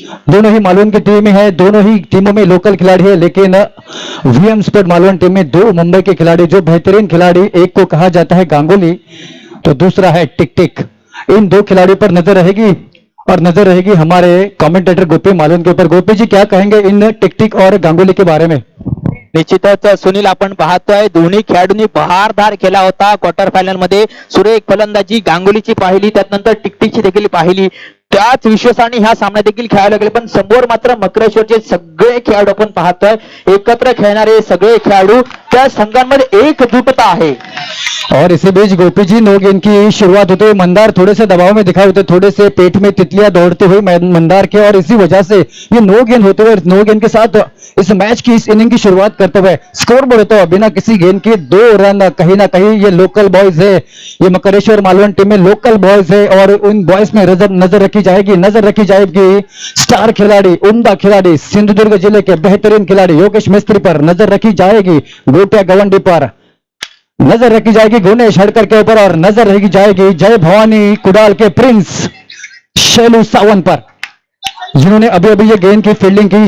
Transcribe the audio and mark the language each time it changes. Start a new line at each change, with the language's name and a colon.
Hindi: दोनों ही मालवन की टीम है. दोनों ही टीमों में लोकल खिलाड़ी है, लेकिन वीएम स्पोर्ट मालवन टीम में 2 मुंबई के खिलाड़ी जो बेहतरीन खिलाड़ी, एक को कहा जाता है गांगुली तो दूसरा है टिक. इन 2 खिलाड़ियों पर नजर रहेगी और नजर रहेगी हमारे कमेंटेटर गोपी मालवन के ऊपर. गोपी जी क्या कहेंगे इन टिक और गांगुली के बारे में?
Marathi: निश्चितच सुनील आपण पाहतोय दोन्ही खेळाडूंनी बहारदार केला होता. क्वार्टर फायनल मध्ये सुरेख फलंदाजी गांगुलीची पाहिली, त्यानंतर टिकची देखील पाहिली. त्याच विश्वासाने ह्या सामना देखील खेळायला गेले, पण समोर मात्र मकरेश्वरचे सगळे खेळाडू आपण पाहतोय एकत्र खेळणारे सगळे खेळाडू त्या संघांमध्ये एकजुटता आहे.
Hindi: और इसी बीच गोपी जी नो गेंद की शुरुआत होते हुए मंदार थोड़े से दबाव में दिखाई होते, थोड़े से पेट में तितलियां दौड़ते हुए मंदार के, और इसी वजह से ये नो गेंद होते हुए नो गेंद के साथ इस मैच की इस इनिंग की शुरुआत करते हुए स्कोर बोर्ड होता हुआ बिना किसी गेंद के 2 रन. कहीं ना कहीं ये लोकल बॉयज है, ये मकरेश्वर मालवन टीम में लोकल बॉयज है और उन बॉयज में नजर रखी जाएगी स्टार खिलाड़ी, उम्दा खिलाड़ी, सिंधुदुर्ग जिले के बेहतरीन खिलाड़ी योगेश मिस्त्री पर नजर रखी जाएगी, गोटिया गवंडी पर नजर रखी जाएगी, गुनेश हड़कर के ऊपर, और नजर रखी जाएगी जय भवानी कुडाल के प्रिंस शैलू सावंत पर, जिन्होंने अभी अभी ये गेंद की फील्डिंग की.